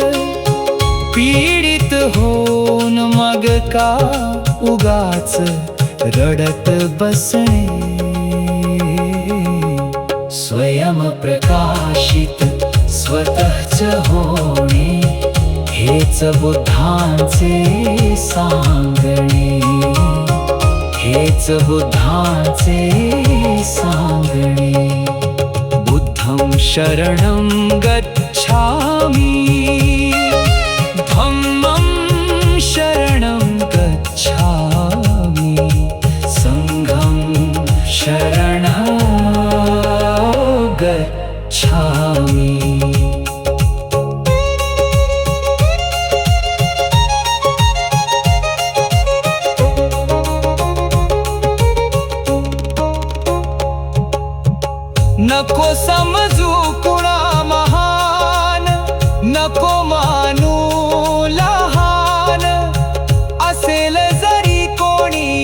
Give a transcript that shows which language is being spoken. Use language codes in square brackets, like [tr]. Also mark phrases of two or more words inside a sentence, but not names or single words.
[mr] पीडित होऊन मग का उगाच रडत बसणे, स्वयं प्रकाशित स्वतःच होणे, हेच बुद्धांचे सांगणे, हेच बुद्धांचे सांगणे। [pi] बुद्धं शरणं गच्छामि, धम्मं शरणं गच्छामि, संघं शरणं गच्छामि। [mr] नको समजू कुणा महान, नको मानू लहान, असेल जरी कोणी